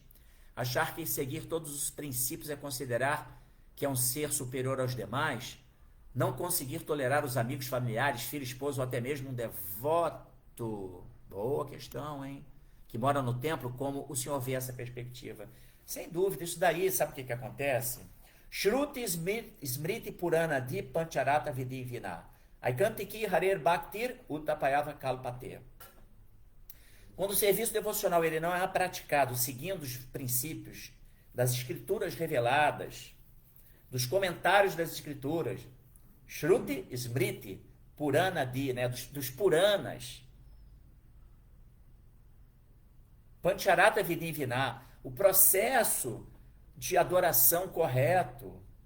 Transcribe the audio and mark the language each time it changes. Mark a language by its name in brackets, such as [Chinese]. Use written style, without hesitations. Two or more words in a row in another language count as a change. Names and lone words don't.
[Portuguese] Achar que seguir todos os princípios é considerar que é um ser superior aos demais? Não conseguir tolerar os amigos, familiares, filho, esposo ou até mesmo um devoto? Boa questão, hein? Que mora no templo, como o senhor vê essa perspectiva? Sem dúvida, isso daí, sabe o que acontece? [Sanskrit] Shruti Smriti Purana Di Pancharata Vidivina. Aikantiki Harer Bhaktir Utapayava Kalpate. [Portuguese] Quando o serviço devocional ele não é praticado seguindo os princípios das escrituras reveladas, dos comentários das escrituras, [Sanskrit] Shruti, Smriti, Purana Di, [Portuguese] né, dos Puranas, [Sanskrit] Pancharata Vidivina, [Portuguese] o processo de adoração correto.